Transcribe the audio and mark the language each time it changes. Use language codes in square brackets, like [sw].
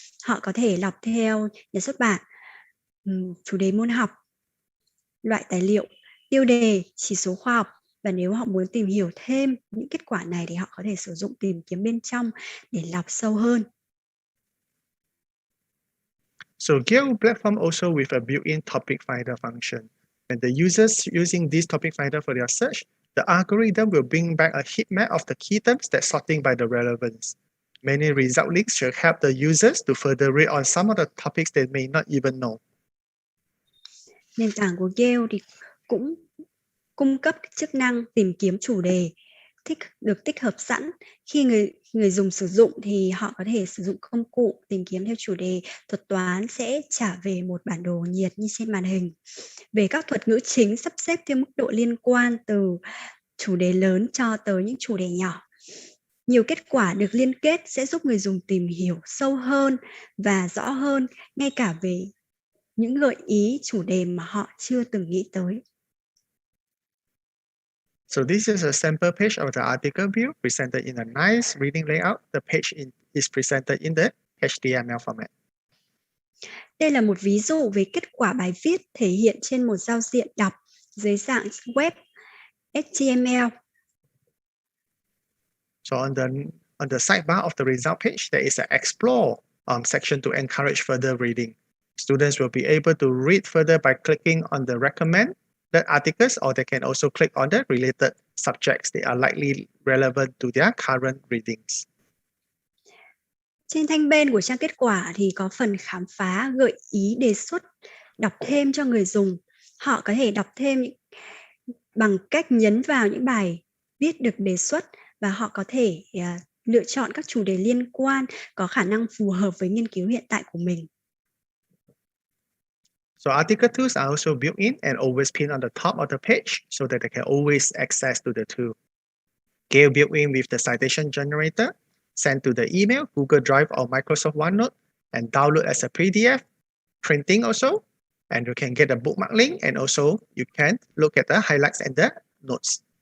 [vi] Họ có thể lọc theo nhà xuất bản, chủ đề môn học, loại tài liệu, tiêu đề, chỉ số khoa học. Và nếu họ muốn tìm hiểu thêm những kết quả này thì họ có thể sử dụng tìm kiếm bên trong để lọc sâu hơn. [en] So Gale platform also with a built-in topic finder function. When the users using this topic finder for their search, the algorithm will bring back a heat map of the key terms that's sorting by the relevance. Many result links should help the users to further read on some of the topics they may not even know. [vi] Nền tảng của Gale thì cũng cung cấp chức năng tìm kiếm chủ đề được tích hợp sẵn. Khi người dùng sử dụng thì họ có thể sử dụng công cụ tìm kiếm theo chủ đề. Thuật toán sẽ trả về một bản đồ nhiệt như trên màn hình. Về các thuật ngữ chính sắp xếp theo mức độ liên quan từ chủ đề lớn cho tới những chủ đề nhỏ. Nhiều kết quả được liên kết sẽ giúp người dùng tìm hiểu sâu hơn và rõ hơn, ngay cả về những gợi ý chủ đề mà họ chưa từng nghĩ tới. [en] So this is a sample page of the article view presented in a nice reading layout. The page is presented in the HTML format. [vi] Đây là một ví dụ về kết quả bài viết thể hiện trên một giao diện đọc dưới dạng web HTML. [en] So on the sidebar of the result page, there is an explore section to encourage further reading. Students will be able to read further by clicking on the recommended articles, or they can also click on the related subjects that are likely relevant to their current readings. [vi] Trên thanh bên của trang kết quả thì có phần khám phá, gợi ý, đề xuất đọc thêm cho người dùng. Họ có thể đọc thêm bằng cách nhấn vào những bài viết được đề xuất và họ có thể lựa chọn các chủ đề liên quan có khả năng phù hợp với nghiên cứu hiện tại của mình. [en] So article tools are also built in and always pinned on the top of the page so that they can always access to the tool. Gale built in with the citation generator, sent to the email, Google Drive or Microsoft OneNote, and download as a PDF, printing also, and you can get a bookmark link, and also you can look at the highlights and the notes.